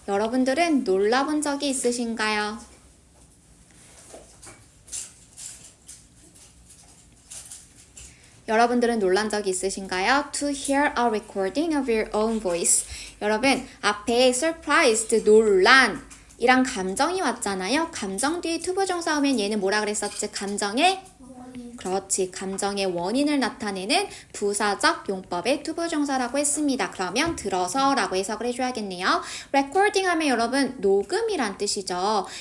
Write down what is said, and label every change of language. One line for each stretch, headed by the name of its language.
Korean: 여러분들은 놀라본 적이 있으신가요? 여러분들은 놀란 적이 있으신가요?
English: To hear a recording of your own voice.
Korean: 여러분, 앞에 surprised, 놀란 이랑 감정이 왔잖아요. 감정 뒤에 투부정사 오면 얘는 뭐라 그랬었지? 감정의 그렇지. 감정의 원인을 나타내는 부사적 용법의 투부정사라고 했습니다. 그러면 들어서 라고 해석을 해줘야겠네요. recording 하면 여러분 녹음이란 뜻이죠.